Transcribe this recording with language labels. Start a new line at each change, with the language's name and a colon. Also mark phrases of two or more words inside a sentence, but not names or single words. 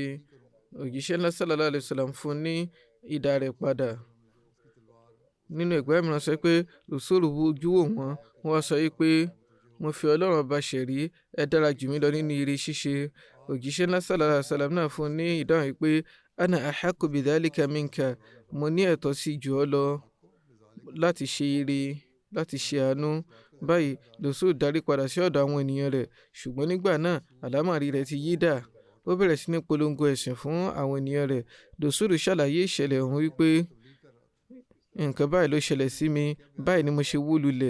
Yoruba: òjíṣẹ́ ńlá
Arabic: صلى الله عليه وسلم
Yoruba: fún ní idà rẹ̀ padà. nínú ẹgbẹ́ mìíràn sọ pé Dosor ojú wò wọ́n wá sọ pé mo fi Ọlọ́run ọba ṣẹ̀rí, ẹ dára jù mí lọ nínú ire ṣíṣe. òjíṣẹ́ ńlá
Arabic: صلى الله عليه وسلم
Yoruba: náà fún ní ìdáhùn pé
Arabic: أنا أحق بذلك منك,
Yoruba: mo ní ẹ̀tọ́ sí jù ọ́ lọ láti ṣe ire, láti ṣe àánú. báyìí Dosor darí padà sí ọ̀dọ̀ àwọn ènìyàn rẹ̀, ṣùgbọ́n nígbà náà àlámọ̀rí rẹ̀ ti yí dà. ó bẹ̀rẹ̀ sí ní polongo ẹ̀sìn fún àwọn ènìyàn rẹ̀. Dosor ṣàlàyé ìṣẹ̀lẹ̀ ọ̀hún wípé nǹkan báyìí ló ṣẹlẹ̀ sí mi, báyìí ni mo ṣe wó lulẹ̀.